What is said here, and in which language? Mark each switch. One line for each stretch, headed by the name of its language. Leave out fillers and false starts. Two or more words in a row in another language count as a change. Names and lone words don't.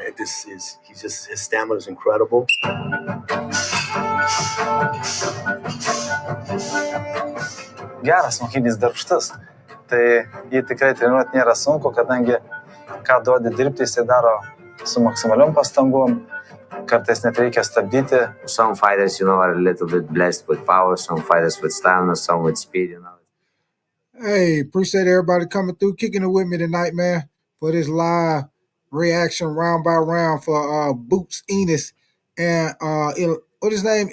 English: His stamina is incredible.
Lithuanian: Geras mokinys, darbštus. Tai jį tikrai treniruoti nėra sunku, kadangi ką duodi dirbti, jisai daro su maksimaliom pastangom. Kartais net reikia stabdyti.
English: Some fighters, are a little bit blessed with power. Some fighters with stamina, some with speed, Hey, appreciate everybody coming through, kicking it with me tonight, man, for this live reaction round by round for Boots Ennis and what his name?